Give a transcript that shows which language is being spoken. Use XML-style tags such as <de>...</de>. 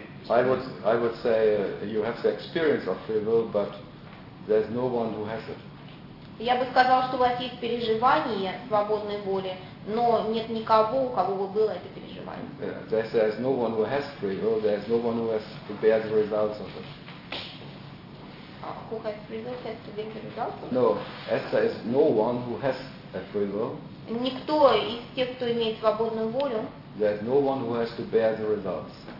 <en>I would say you have the experience of free will, but there's no one who has it.</en> <ru>Я бы сказал, что у вас есть переживание свободной воли, но нет никого, у кого бы было это переживание.</ru> <en>There's no one who has free will. There's no one who has to bear the results of it. Who has free will has to bring the results? No, Esther is no one who has a free will.</en> <ru>Никто из тех, кто имеет свободную волю.</ru> <en>There's no one who has to bear the results.</en>